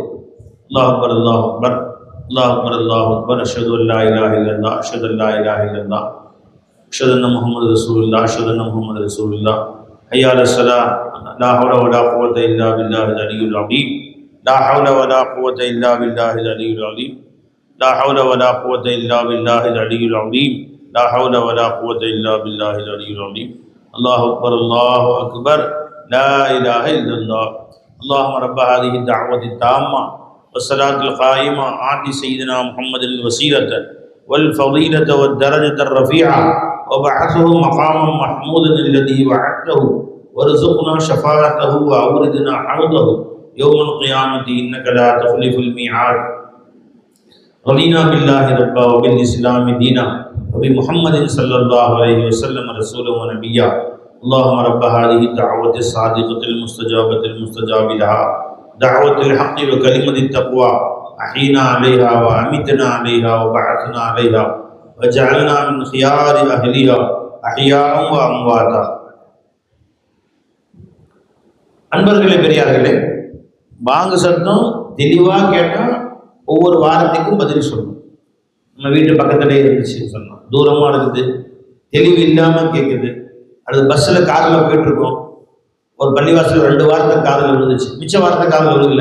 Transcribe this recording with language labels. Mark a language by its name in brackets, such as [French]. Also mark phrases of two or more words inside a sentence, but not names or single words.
[Arabic] الله أكبر، الله أكبر، الله أكبر، الله أكبر، أشهد أن لا إله إلا الله، أشهد أن لا إله إلا الله، أشهد أن محمدا رسول الله، أشهد أن محمدا رسول الله، حي على الصلاة، لا حول ولا قوة إلا بالله العلي العظيم، لا حول ولا قوة إلا بالله العلي العظيم، لا حول ولا قوة إلا بالله العلي العظيم، لا حول ولا قوة إلا بالله العلي العظيم. الله أكبر، الله أكبر، لا إله إلا الله. اللهم رب هذه الدعوة التامة والصلاة القائمة آت سيدنا محمد الوسيلة والفضيلة والدرجة الرفيعة وبعثه مقاما محمودا الذي وعدته وارزقنا شفاعته وأوردنا حوضه يوم القيامة إنك لا تخلف الميعاد. رضينا بالله ربا وبالإسلام دينا وبمحمد صلى الله عليه وسلم رسولا ونبيا. اللهم رب هذه الدعوة الصادقة المستجابة المستجاب لها دعوة الحق وكلمة التقوى أحينا عليها وأمتنا عليها وبعثنا عليها وجعلنا من خيار أهلها أحياء وأمواتا. [Tamil] அன்பர்களே, பெரியார்களே, பாங்கு சத்தம் தெளிவாக கேட்டால் ஒவ்வொரு வாரத்துக்கும் பதில் சொல்லணும். நம்ம வீட்டு பக்கத்துலேயே இருந்துச்சு சொன்னோம், தூரமாக இருக்குது, தெளிவு இல்லாமல் கேட்குது, அது பஸ்ஸில் காரில் போயிட்டுருக்கோம், ஒரு பள்ளிவாசல் 2 வார்த்தை காதில் விழுந்துச்சு, மிச்ச வார்த்தை காதில் விழுகல.